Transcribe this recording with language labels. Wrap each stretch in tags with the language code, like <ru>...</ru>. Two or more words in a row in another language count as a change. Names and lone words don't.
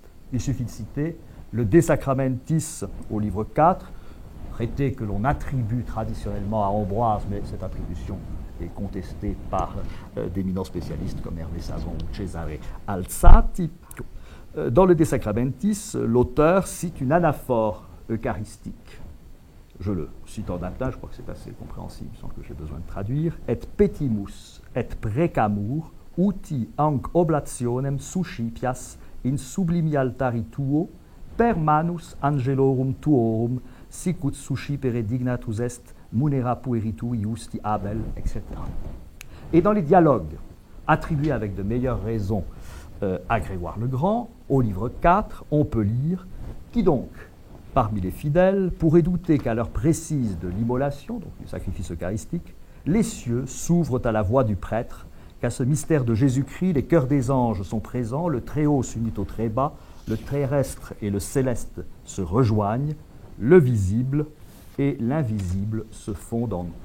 <fr>Il suffit de citer le De Sacramentis au livre 4, traité que l'on attribue traditionnellement à Ambroise, mais cette attribution est contestée par d'éminents spécialistes comme Hervé Savon ou Cesare Alzati. Dans le De Sacramentis, l'auteur cite une anaphore eucharistique je le cite en latin, je crois que c'est assez compréhensible sans que j'ai besoin de traduire,</fr> <la>et petimus et precamur uti anc oblationem suscipias in sublimi altari tuo per manus angelorum tuorum sicut suscipere dignatus est munera pueritu iusti abel,</la> <fr>etc. Et dans les dialogues attribués avec de meilleures raisons à Grégoire le Grand, au livre 4, on peut lire « Qui donc, parmi les fidèles, pourrait douter qu'à l'heure précise de l'immolation, donc du sacrifice eucharistique, les cieux s'ouvrent à la voix du prêtre, qu'à ce mystère de Jésus-Christ, les cœurs des anges sont présents, le très haut s'unit au très bas, le terrestre et le céleste se rejoignent, le visible et l'invisible se fondent en un.</fr>